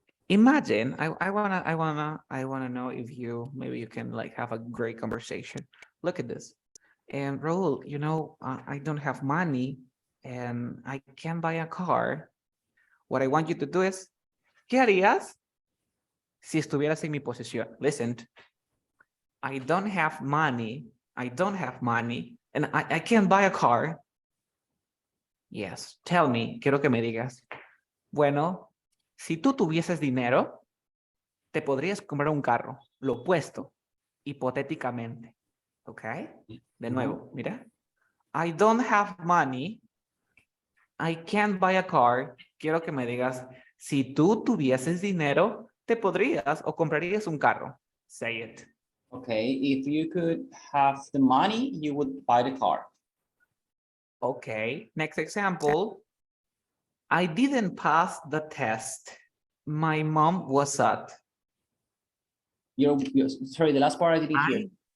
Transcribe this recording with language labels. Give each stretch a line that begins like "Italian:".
English: Imagine I wanna know if maybe you can like have a great conversation. Look at this. And Raul, I don't have money and I can't buy a car. What I want you to do is,
Spanish: ¿qué harías si estuvieras en mi posición?
English: Listen, I don't have money, and I can't buy a car. Yes, tell me,
Spanish: quiero que me digas. Bueno, si tú tuvieses dinero, te podrías comprar un carro, lo opuesto, hipotéticamente. ¿Ok? De nuevo, mira.
English: I don't have money, I can't buy a car.
Spanish: Quiero que me digas, si tú tuvieses dinero, te podrías o comprarías un carro.
English: Say it. Okay, if you could have the money, you would buy the car. Okay, next example. I didn't pass the test. My mom was sad. Sorry, the last part I didn't hear.